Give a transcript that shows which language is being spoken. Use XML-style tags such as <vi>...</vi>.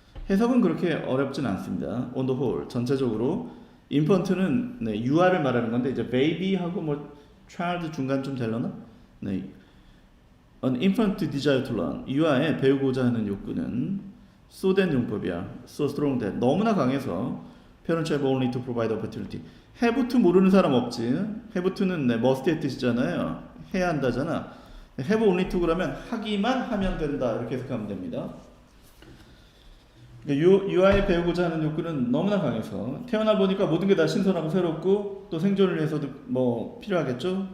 <ko>해석은 그렇게 어렵진 않습니다.</ko> <en>on the whole</en> <ko>전체적으로 infant는 네, 유아를 말하는 건데 이제 baby하고 뭐 child 중간 좀 되려나? 네.</ko> <en>An infant desire to learn.</en> <ko>유아의 배우고자 하는 욕구는 so 된 용법이야.</ko> <en>so strong that.</en> <ko>너무나 강해서</ko> <en>parents have only to provide opportunity.</en> <ko>have to 모르는 사람 없지. have to는 네, must의 뜻이잖아요. 해야 한다잖아.</ko> <en>have only to</en> <ko>그러면 하기만 하면 된다. 이렇게 해석하면 됩니다. 유아의 배우고자 하는 욕구는 너무나 강해서 태어나 보니까 모든 게 다 신선하고 새롭고 또 생존을 위해서도 뭐 필요하겠죠.</ko>